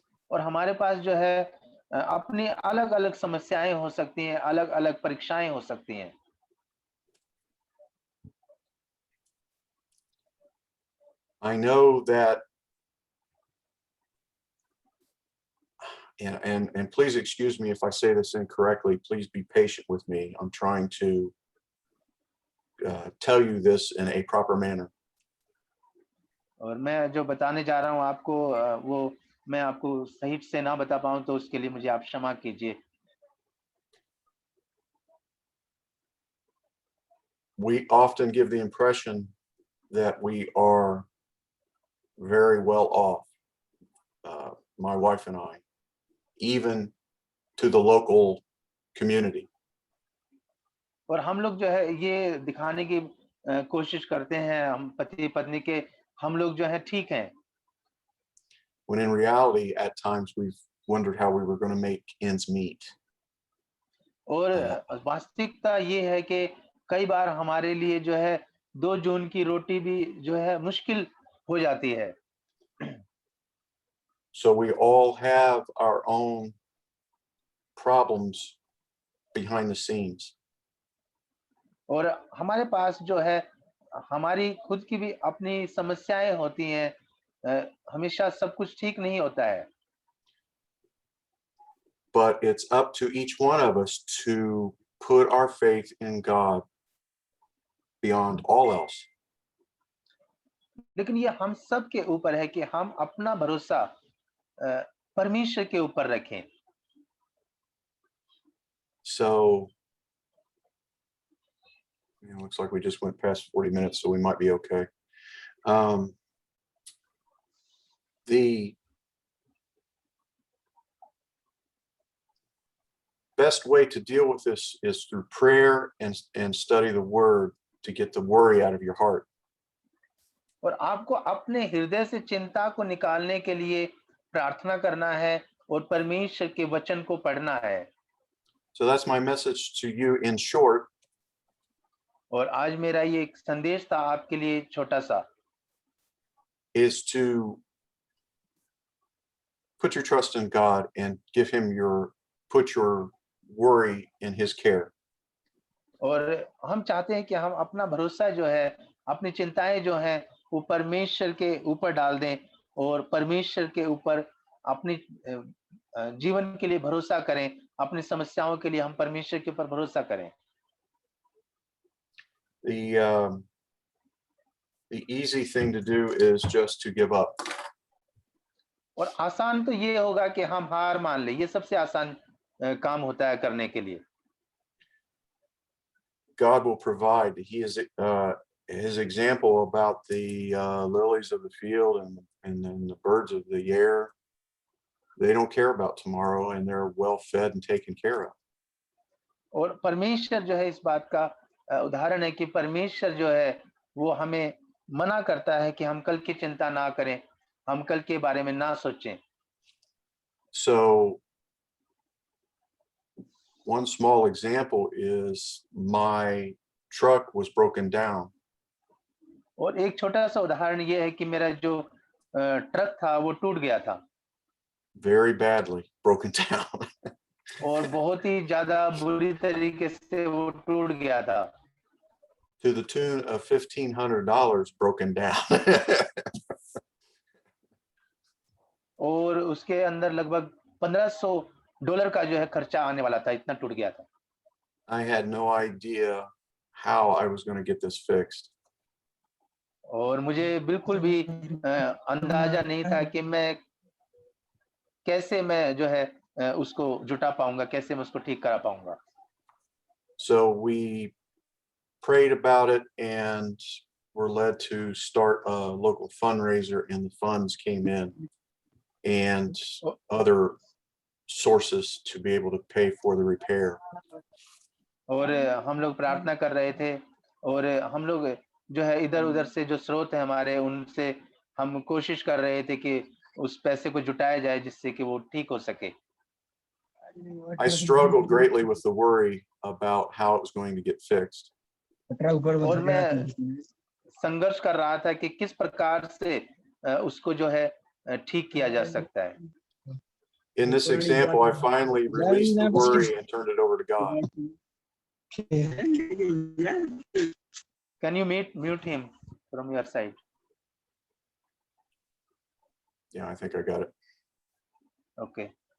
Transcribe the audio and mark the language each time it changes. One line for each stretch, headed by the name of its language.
Hindi: और हमारे पास जो है अपनी अलग-अलग समस्याएं हो सकती हैं, अलग-अलग परीक्षाएं हो सकती हैं।
English: I know that, and please excuse me if I say this incorrectly. Please be patient with me. I'm trying to tell you this in a proper manner.
Hindi: और मैं जो बताने जा रहा हूं आपको वो मैं आपको सही से ना बता पाऊं तो उसके लिए मुझे आप क्षमा कीजिए।
English: We often give the impression that we are very well off, my wife and I, even to the local community.
Hindi: और हम लोग जो है ये दिखाने की कोशिश करते हैं, हम पति पत्नी के हम लोग जो है ठीक हैं।
English: When in reality, at times we've wondered how we were going to make ends meet.
Hindi: और वास्तविकता ये है कि कई बार हमारे लिए जो है 2 जून की रोटी भी जो है मुश्किल हो जाती है।
English: So we all have our own problems behind the scenes.
Hindi: और हमारे पास जो है हमारी खुद की भी अपनी समस्याएं होती हैं। हमेशा सब कुछ ठीक नहीं होता है।
English: But it's up to each one of us to put our faith in God beyond all else.
Hindi: लेकिन ये हम सब के ऊपर है कि हम अपना भरोसा परमेश्वर के ऊपर रखें।
English: So, looks like we just went past 40 minutes, so we might be okay. The best way to deal with this is through prayer and study the word to get the worry out of your heart.
Hindi: और आपको अपने हृदय से चिंता को निकालने के लिए प्रार्थना करना है और परमेश्वर के वचन को पढ़ना है।
English: So that's my message to you in short.
Hindi: और आज मेरा ये एक संदेश था आपके लिए छोटा सा।
English: is to put your trust in God and give him put your worry in his care.
Hindi: और हम चाहते हैं कि हम अपना भरोसा जो है, अपनी चिंताएं जो हैं, वो परमेश्वर के ऊपर डाल दें और परमेश्वर के ऊपर अपनी जीवन के लिए भरोसा करें। अपनी समस्याओं के लिए हम परमेश्वर के ऊपर भरोसा करें।
English: The easy thing to do is just to give up.
Hindi: और आसान तो ये होगा कि हम हार मान लें। ये सबसे आसान काम होता है करने के लिए।
English: God will provide. He is his example about the lilies of the field and then the birds of the air. They don't care about tomorrow and they're well fed and taken care of.
Hindi: और परमेश्वर जो है इस बात का उदाहरण है कि परमेश्वर जो है वो हमें मना करता है कि हम कल की चिंता ना करें, हम कल के बारे में ना सोचें।
English: So one small example is my truck was broken down.
Hindi: और एक छोटा सा उदाहरण ये है कि मेरा जो ट्रक था वो टूट गया था।
English: Very badly broken down.
Hindi: और बहुत ही ज्यादा बुरी तरीके से वो टूट गया था।
English: To the tune of $1,500 broken down.
Hindi: और उसके अंदर लगभग $1,500 का जो है खर्चा आने वाला था, इतना टूट गया था।
English: I had no idea how I was going to get this fixed.
Hindi: और मुझे बिल्कुल भी अंदाजा नहीं था कि मैं कैसे मैं जो है उसको जुटा पाऊंगा, कैसे मैं उसको ठीक करा पाऊंगा।
English: So we prayed about it and were led to start a local fundraiser, and the funds came in and other sources to be able to pay for the repair.
Hindi: और हम लोग प्रार्थना कर रहे थे और हम लोग जो है इधर-उधर से जो स्रोत है हमारे, उनसे हम कोशिश कर रहे थे कि उस पैसे को जुटाया जाए जिससे कि वो ठीक हो सके।
English: I struggled greatly with the worry about how it was going to get fixed.
Hindi: और मैं संघर्ष कर रहा था कि किस प्रकार से उसको जो है ठीक किया जा सकता है।
English: In this example, I finally released the worry and turned it over to God. Can you mute him from your side? Yeah, I think I got it. Okay.